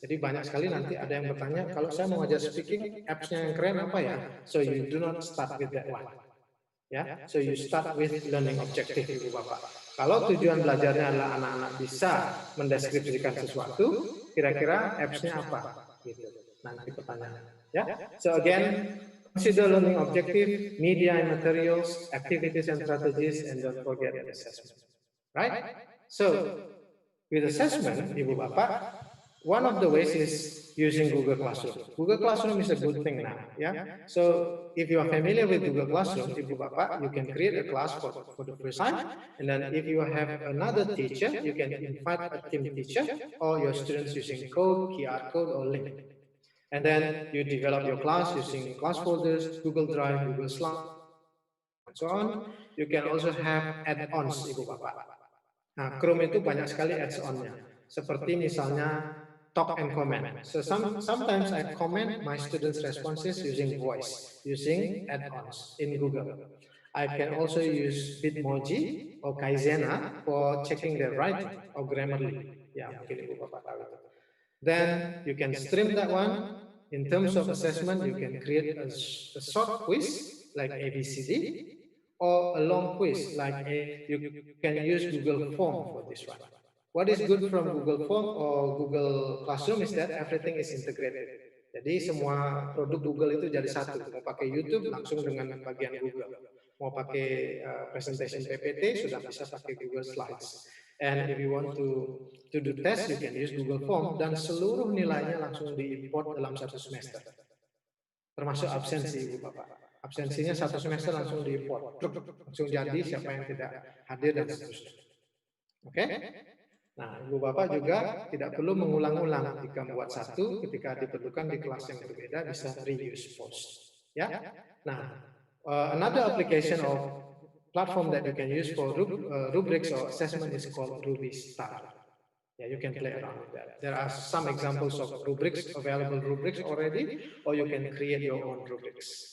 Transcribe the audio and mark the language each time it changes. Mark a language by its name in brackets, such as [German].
[Indonesian] Jadi banyak sekali nanti ada yang bertanya, kalau saya mau ajar speaking, apps-nya yang keren apa ya? [English] So you do not start with that one. Ya, so you start with learning objective, Ibu Bapak. [Indonesian] Kalau tujuan belajarnya adalah anak-anak bisa mendeskripsikan sesuatu, kira-kira apps-nya apa? Gitu. Nanti pertanyaannya. [English] Ya, so again, consider learning objective, media and materials, activities and strategies, and don't forget the assessment. Right? So, with assessment, Ibu Bapak, one of the ways is using Google Classroom. Google Classroom is a good thing now. Yeah. So, if you are familiar with Google Classroom, Ibu Bapak, you can create a class for the first time. And then if you have another teacher, you can invite a team teacher or your students using code, QR code, or link. And then you develop your class using class folders, Google Drive, Google Slides, and so on. You can also have add-ons, Ibu Bapak. [Indonesian] Nah, Chrome itu banyak sekali add-onnya. Seperti misalnya [English] talk and comment. So sometimes I comment my students' responses using voice, using add-ons in Google. I can also use Bitmoji or Kaizena for checking their writing or Grammarly. [Indonesian] Ya, mungkin Ibu Bapak tahu itu. [English] Then you can stream that one. In terms of assessment, you can create a short quiz like ABCD or a long quiz like you can use Google Form for this one. What is good from Google Form or Google Classroom is that everything is integrated. [Indonesian] Jadi semua produk Google itu jadi satu. Mau pakai YouTube langsung dengan bagian Google. Mau pakai presentation PPT sudah bisa pakai Google Slides. [English] And if you want to do test, you can use Google Form [Indonesian] dan seluruh nilainya langsung diimport dalam satu semester. Termasuk absensi, Ibu Bapak. Absensinya satu semester langsung diimport. Langsung jadi siapa yang tidak hadir dan seterusnya. Oke? Nah, Ibu Bapak juga tidak perlu mengulang-ulang. Jika membuat satu, ketika diperlukan di kelas yang berbeda, bisa reuse post. Ya? [English] Nah, another application of platform that you can use for rubrics or assessment is called RubyStar. Yeah, you can play around with that. There are some examples of rubrics, available rubrics already, or you can create your own rubrics.